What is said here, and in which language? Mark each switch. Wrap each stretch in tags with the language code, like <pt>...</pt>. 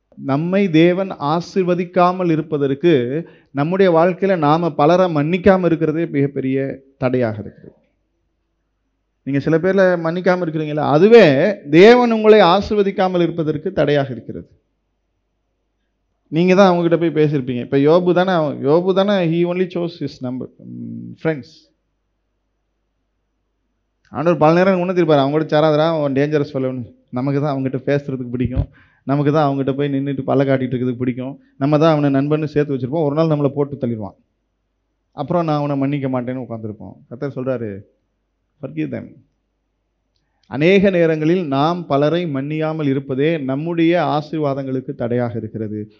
<ta>நம்மை தேவன் ஆசீர்வதிக்காமல் இருப்பதற்கு நம்முடைய வாழ்க்கையில் நாம் பலரை மன்னிக்காமல் இருக்கிறதே மிகப்பெரிய தடையாக இருக்குது. நீங்கள் சில பேரில் மன்னிக்காமல் இருக்கிறீங்களா, அதுவே தேவன் உங்களை ஆசீர்வதிக்காமல் இருப்பதற்கு தடையாக இருக்கிறது. நீங்கள் தான் அவங்ககிட்ட போய் பேசியிருப்பீங்க. இப்போ யோபு தானே</ta> <en>he only chose his number friends.</en> <ta>ஆண்டவர் பல நேரம் உணர்த்திருப்பார், அவங்ககிட்ட சேராதரா, அவன் டேஞ்சரஸ் சொல்லணும். நமக்கு தான் அவங்ககிட்ட பேசுறதுக்கு பிடிக்கும், நமக்கு தான் அவங்ககிட்ட போய் நின்றுட்டு பல்ல காட்டிகிட்டு இருக்கிறதுக்கு பிடிக்கும், நம்ம தான் அவனை நண்பன்னு சேர்த்து வச்சுருப்போம். ஒரு நாள் நம்மளை போட்டு தள்ளிடுவான், அப்புறம் நான் அவனை மன்னிக்க மாட்டேன்னு உட்காந்துருப்போம். கர்த்தர் சொல்கிறாரு,</ta> <en>forgive them.</en> <ta>அநேக நேரங்களில் நாம் பலரை மன்னியாமல் இருப்பதே நம்முடைய ஆசீர்வாதங்களுக்கு தடையாக இருக்கிறது.</ta>